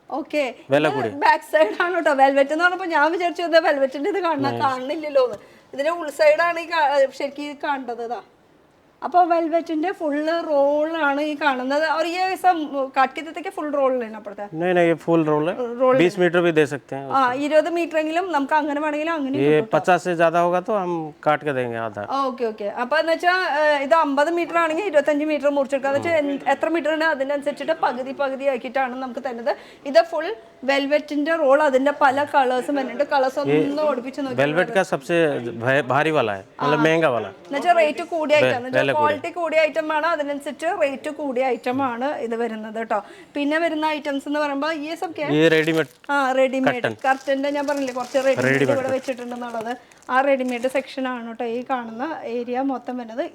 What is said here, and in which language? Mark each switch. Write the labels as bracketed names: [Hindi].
[Malayalam] Okay, back side ആണ് കേട്ടോ velvet എന്ന് പറഞ്ഞപ്പോൾ ഞാൻ വിചാരിച്ചത് വെൽവെറ്റിന്റെ ഇത് കാണുന്നില്ലല്ലോ എന്ന്. ഇതിന്റെ ഉൾസൈഡാണ് ഈ ശരിക്കും കാണേണ്ടത്. ഇതാ അപ്പോൾ വെൽവെറ്റിന്റെ ഫുള്ള് റോളാണ് ഈ കാണുന്നത്. [Hindi] और ये सब काट के देते कि फुल रोल लेना पड़ता है? नहीं ये फुल रोल है. 20 मीटर भी दे सकते हैं. [Malayalam] 20 मीटर എങ്കിലും നമുക്ക് അങ്ങനെ വേണമെങ്കിലും അങ്ങനെ. [Hindi] ये 50 से ज्यादा होगा तो हम काट के देंगे आधा. [Malayalam] ഓക്കെ. അപ്പോൾ എന്ന് വെച്ചാൽ ഇത് 50 മീറ്റർ ആണെങ്കിൽ 25 മീറ്റർ മുറിച്ചെടുക്കുക. എന്ന് വെച്ചാൽ എത്ര മീറ്റർ ഉണ്ട് അതിനനുസരിച്ചിട്ട് പകുതി ആക്കിയിട്ടാണ് നമുക്ക് തരുന്നത്. ഇത് ഫുൾ വെൽവെറ്റിന്റെ റോൾ. അതിന്റെ പല കളേഴ്സും വരുന്നുണ്ട്. കളേഴ്സ് ഒന്നും ഓടിപ്പിച്ച് നോക്കി. [Hindi] वेलवेट का सबसे भारी वाला है, मतलब महंगा वाला. [Malayalam] എന്നുവെച്ചാൽ റേറ്റ് കൂടിയ ഐറ്റം, ക്വാളിറ്റി കൂടിയ ഐറ്റം ആണ്. അതിനനുസരിച്ച് റേറ്റ് കൂടിയ ഐറ്റം ആണ് ഇത് വരുന്നത് കേട്ടോ. പിന്നെ വരുന്ന ഐറ്റംസ് എന്ന് പറയുമ്പോൾ ഈ സബ് റെഡിമെയ്ഡ് കർട്ടൻ്റെ ഞാൻ പറഞ്ഞില്ലേ കുറച്ച് റെഡിമെയ്ഡ് ഇവിടെ വെച്ചിട്ടുണ്ടെന്നുള്ളത്. ആ റെഡിമെയ്ഡ് സെക്ഷൻ ആണ് കേട്ടോ ഈ കാണുന്ന ഏരിയ മൊത്തം വരുന്നത്.